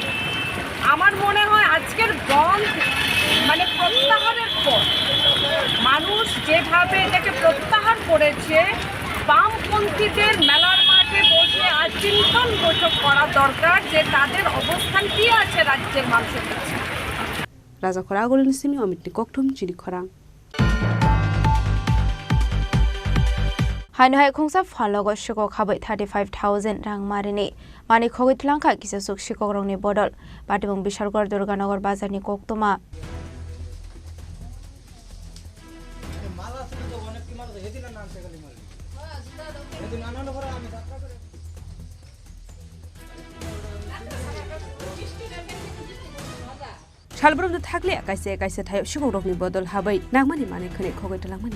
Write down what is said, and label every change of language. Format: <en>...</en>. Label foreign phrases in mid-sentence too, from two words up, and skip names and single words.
<bn>আমার মনে হয় আজকের বন্ধ মানে প্রত্যাহারের পর মানুষ যেভাবে এটাকে প্রত্যাহার করেছে, বামপন্থীদের মেলার মাঠে বসে আজ চিন্তন বৈঠক করা দরকার যে তাদের অবস্থান কী আছে রাজ্যের মানুষের কাছে।</bn> <trp>রাজা খরা আগলিন সিমি অমিতনি ককটুম চিনি খরাং। Hainhai khungsa phalogo shiko khabai 35,000 rang marini mani khogoi tlangkha kisa suk shiko rongni bodol patibung Bishalgor Durganagar bazar ni koktoma Shalbrum thakle kaise thayo shiko rokni bodol habai nangmani mane khane khogoi talangmani</trp>